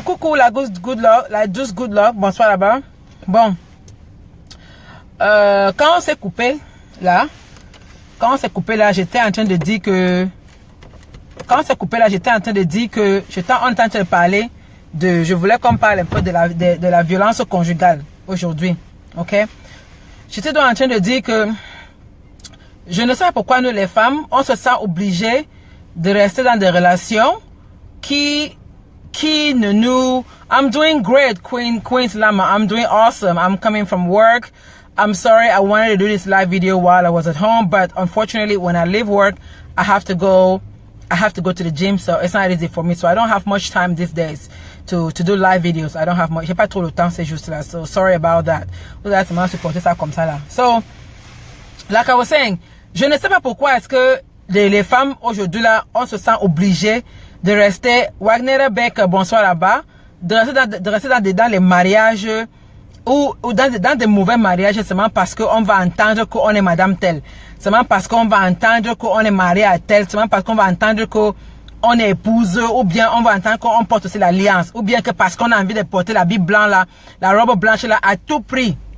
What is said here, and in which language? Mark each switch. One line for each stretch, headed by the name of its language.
French: Coucou la good luck. La douce good luck. Bonsoir là-bas. Bon, quand on s'est coupé là, j'étais en train de dire que, j'étais en train de parler de, je voulais qu'on parle un peu de la violence conjugale aujourd'hui, ok? J'étais donc en train de dire que, je ne sais pas pourquoi nous les femmes, on se sent obligées de rester dans des relations qui ne nous.
English: I'm doing great, Queen Lama. I'm doing awesome. I'm coming from work. I'm sorry I wanted to do this live video while I was at home, but unfortunately when I leave work, I have to go to the gym, so it's not easy for me. So I don't have much time these days to do live videos. I don't have much.
French: J'ai pas trop le temps, c'est juste là.
English: So sorry about that.
French: Vous allez seulement supporter ça comme ça là.
English: So, like I was saying,
French: je ne sais pas pourquoi est-ce que les femmes aujourd'hui là, on se sent obligées de rester. Wagner Beck, bonsoir là-bas. De rester dans les mariages ou dans des mauvais mariages seulement parce qu'on va entendre qu'on est madame telle, seulement parce qu'on va entendre qu'on est marié à telle, seulement parce qu'on va entendre qu'on est épouse, ou bien on va entendre qu'on porte aussi l'alliance, ou bien que parce qu'on a envie de porter la Bible blanche là, la robe blanche là à tout prix.